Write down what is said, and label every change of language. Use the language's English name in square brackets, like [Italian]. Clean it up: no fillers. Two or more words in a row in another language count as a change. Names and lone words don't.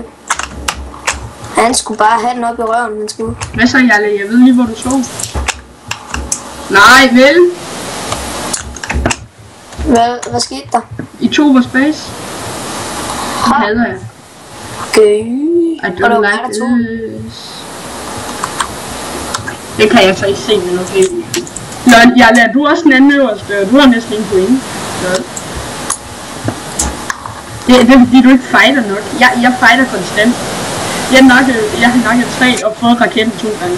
[Danish] Han skulle bare have den op i røven, han skulle. Hvad så, Jarle? Jeg ved lige, hvor du sov. Nej, vel? Hvad skete der? I tog vores base. Det hader jeg. Okay. [English] I don't like this. [Danish] Det kan jeg så ikke se, men okay. Lol, Jarle, er du også den anden øverste? Du har næsten ingen point. Lol. Det er fordi, du ikke fighter nok. Jeg fighter konstant. Jeg har nakket 3 og fået raketten 2 gange.